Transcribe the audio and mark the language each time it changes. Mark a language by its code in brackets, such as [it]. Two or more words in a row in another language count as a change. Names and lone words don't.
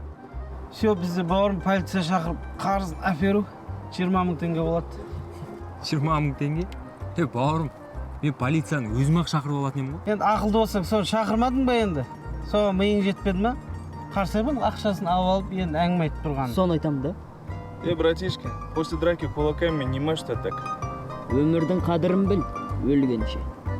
[kk] Все, бізде бауырым полиция шақырып, қарызын әперу 20 мың теңге болады. 20 мың теңге? Бауырым, мен полицияны өзім-ақ шақырып алатын едім ғой. Енді ақылды болсаң, соны шақырмадың ба енді? Соған миың жетпеді ма? Қарсы бұның ақшасын алып, енді әңгіме айтып тұрған. Соны айтамын да. [ru] Братишка, после драки кулаками не можешь ты так. [kk] Өмірдің қадірін біл, өлгенше.